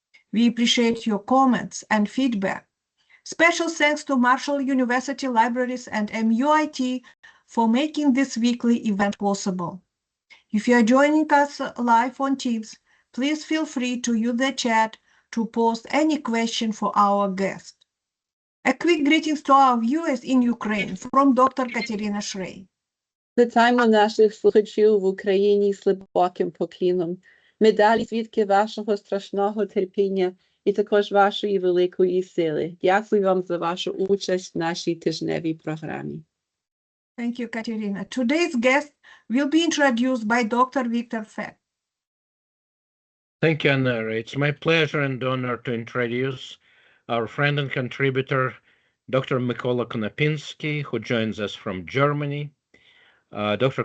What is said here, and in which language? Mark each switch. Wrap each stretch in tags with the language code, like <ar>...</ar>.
<en>We appreciate your comments and feedback. Special thanks to Marshall University Libraries and MUIT for making this weekly event possible. If you are joining us live on Teams, please feel free to use the chat to post any question for our guest. A quick greetings to our viewers in Ukraine from Dr. Katerina Shrey.</en> <uk>Вітаємо наших слухачів в Україні з глибоким поклоном. Ми далі свідки вашого страшного терпіння і також вашої великої сили. Дякую вам за вашу участь в нашій тижневій програмі.</uk> <en>Thank you, Katerina. Today's guest will be introduced by Dr. Victor Fett. Thank you, Anna. It's my pleasure and honor to introduce our friend and contributor, Dr. Mykola Konopinsky, who joins us from Germany. Dr.</en>